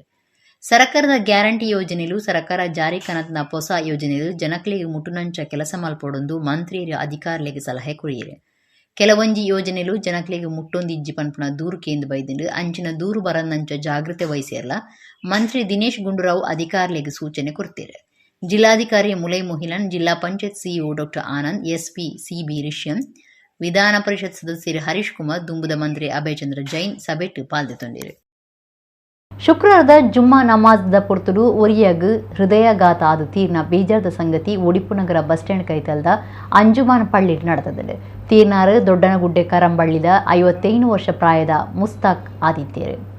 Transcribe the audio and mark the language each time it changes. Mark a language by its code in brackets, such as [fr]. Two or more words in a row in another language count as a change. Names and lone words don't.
[tcy] ಸರ್ಕಾರದ ಗ್ಯಾರಂಟಿ ಯೋಜನೆಲು ಸರ್ಕಾರ ಜಾರಿ ಕನತ್ನ ಹೊಸ ಯೋಜನೆಲು ಜನಕ್ಲೆಗೆ ಮುಟ್ಟುನಂಚ ಕೆಲಸ ಮಲ್ಪೊಡೊಂದು ಮಂತ್ರಿಯರು ಅಧಿಕಾರಿಗಳಿಗೆ ಸಲಹೆ ಕೊಡಿಯರು. ಕೆಲವೊಂಜಿ ಯೋಜನೆಲು ಜನಕ್ಲೆಗೆ ಮುಟ್ಟೊಂದಿಜ್ಜಿ ಪನ್ಪುನ ದೂರು ಕೇಂದು ಬೈದಿಂಡು ಅಂಚಿನ ದೂರು ಬರನ್ನಂಚ ಜಾಗ್ರತೆ ವಹಿಸಿರಲ್ಲ ಮಂತ್ರಿ ದಿನೇಶ್ ಗುಂಡೂರಾವ್ [kn] ಅಧಿಕಾರಿಗಳಿಗೆ ಸೂಚನೆ ಕೊಡ್ತಾರೆ. [tcy] ಜಿಲ್ಲಾಧಿಕಾರಿ ಮುಲೈ ಮೊಹಿಲನ್, ಜಿಲ್ಲಾ ಪಂಚಾಯತ್ ಸಿಇಒ ಡಾ ಆನಂದ್, ಎಸ್ಪಿ ಸಿಬಿ ರಿಷ್ಯಂ, ವಿಧಾನ ಪರಿಷತ್ ಸದಸ್ಯರು ಹರೀಶ್ ಕುಮಾರ್, ದುಂಬುದ ಮಂತ್ರಿ ಅಭಯಚಂದ್ರ ಜೈನ್ ಸಭೆಟ್ ಪಾಲ್ಗೊಂಡಿರು. ಶುಕ್ರವಾರದ ಜುಮ್ಮಾ ನಮಾಜ್ದ ಪೊರ್ತುಡು ಒರಿಯಾಗ್ ಹೃದಯಾಘಾತ ಆದ ತೀರ್ನ ಬೇಜಾರದ ಸಂಗತಿ ಒಡಿಪುನಗರ [en] bus stand [tcy] ಕೈತಲ್ದ ಅಂಜುಮಾನ್ ಪಳ್ಳಿಟ್ ನಡೆದದ್ದು. ತೀರ್ನಾರು ದೊಡ್ಡನಗುಡ್ಡೆ ಕರಂಬಳ್ಳಿದ 51 ವರ್ಷ ಪ್ರಾಯದ ಮುಸ್ತಾಕ್ ಆದಿತ್ಯರು.